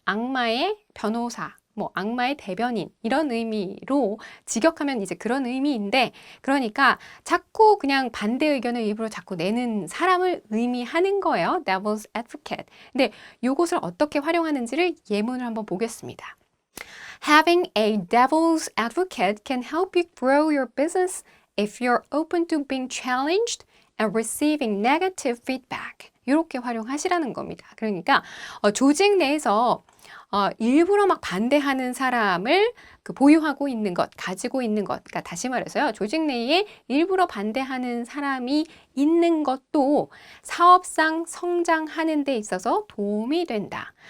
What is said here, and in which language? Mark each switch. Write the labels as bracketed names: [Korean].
[Korean] 악마의 변호사. 악마의 대변인 이런 의미로 직역하면 이제 그런 의미인데 그러니까 자꾸 그냥 반대 의견을 일부러 자꾸 내는 사람을 의미하는 거예요. [English] Devil's advocate. [Korean] 근데 이것을 어떻게 활용하는지를 예문을 한번 보겠습니다. [English] Having a devil's advocate can help you grow your business if you're open to being challenged and receiving negative feedback. [Korean] 이렇게 활용하시라는 겁니다. 그러니까 조직 내에서 일부러 막 반대하는 사람을 보유하고 있는 것, 가지고 있는 것. 그러니까 다시 말해서요. 조직 내에 일부러 반대하는 사람이 있는 것도 사업상 성장하는 데 있어서 도움이 된다.